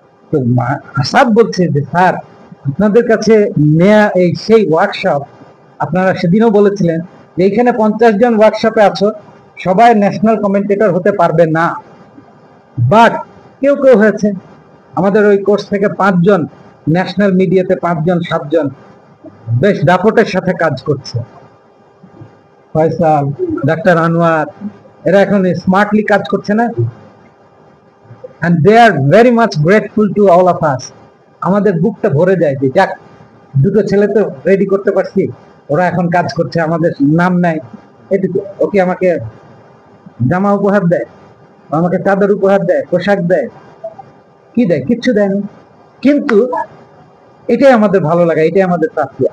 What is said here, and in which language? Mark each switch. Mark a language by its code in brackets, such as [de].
[bn] তো আসাদ বলছে যে স্যার, আপনাদের কাছে নেয়া এই সেই ওয়ার্কশপ, আপনারা সেদিনও বলেছিলেন যে এইখানে 50 জন ওয়ার্কশপে আছো, সবাই ন্যাশনাল কমেন্টেটর হতে পারবে না, বাট কেউ কেউ হয়েছে। আমাদের ওই কোর্স থেকে 5 জন ন্যাশনাল মিডিয়াতে, 5 জন 7 জন বেশ দাপটের সাথে কাজ করছে। ফয়সাল, ডাক্তার আনোয়ার, এরা এখন স্মার্টলি কাজ করছে না? [en] and they are very much grateful to all of us. [bn] আমাদের বুকটা ভরে যায় যে যাক, দুটো ছেলে তো রেডি করতে পারছি, ওরা এখন কাজ করছে, আমাদের নাম নাই এটুকু। ওকে আমাকে জামা উপহার দেয়, আমাকে চাদর উপহার দেয়, পোশাক দেয়, কি দেয়? কিচ্ছু দেয়নি। কিন্তু এটাই আমাদের ভালো লাগা, এটাই আমাদের প্রাপ্তি।